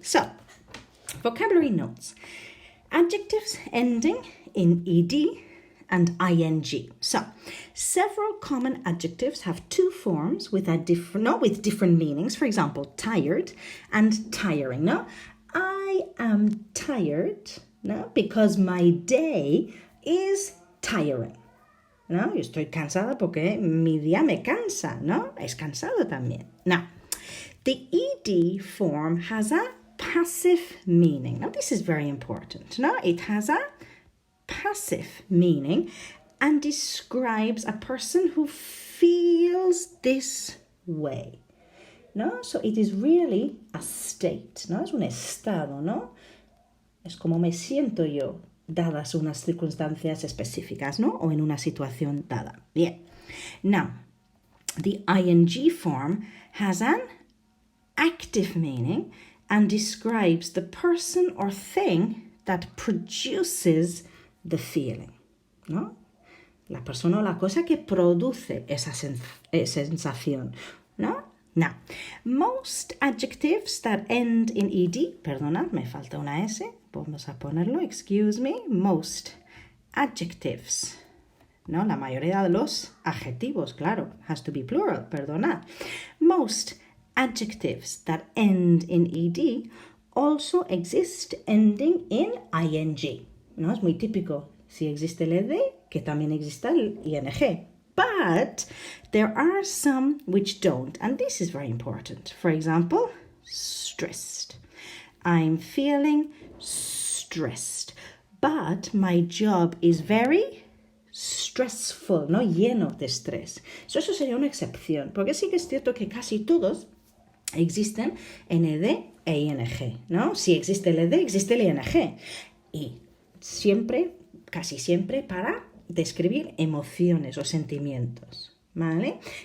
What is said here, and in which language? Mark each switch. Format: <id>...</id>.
<en>So, vocabulary notes. Adjectives ending in ed and ing. So, several common adjectives have two forms with different meanings. For example, tired and tiring. No, I am tired, no, because my day is tiring.</en> <es>No, yo estoy cansada porque mi día me cansa, no? Es cansado también.</es> <en>Now, the ed form has a passive meaning. Now, this is very important. No, it has a passive meaning and describes a person who feels this way. No, so it is really a state, no?</en> <es>Es un estado, ¿no? Es como me siento yo dadas unas circunstancias específicas, ¿no? O en una situación dada. Bien.</es> <en>Now, the ing form has an active meaning and describes the person or thing that produces the feeling, ¿no?</en> <es>La persona o la cosa que produce esa sensación, ¿no?</es> <en>Now, most adjectives that end in ed,</en> <es>perdona, me falta una S, vamos a ponerlo,</es> <en>excuse me, most adjectives, ¿no?</en> <es>La mayoría de los adjetivos, claro,</es> <en>has to be plural,</en> <es>perdona.</es> <en>Most adjectives that end in ed also exist ending in ing, ¿no?</en> <es>Es muy típico, si existe el ed, que también exista el ing.</es> <en>But there are some which don't, and this is very important. For example, stressed. I'm feeling stressed, but my job is very stressful, ¿no?</en> <es>Lleno de estrés. So, eso sería una excepción, porque sí que es cierto que casi todos existen en ed e ing, ¿no? Si existe el ed, existe el ing. Y siempre, casi siempre, para describir emociones o sentimientos, ¿vale?</es>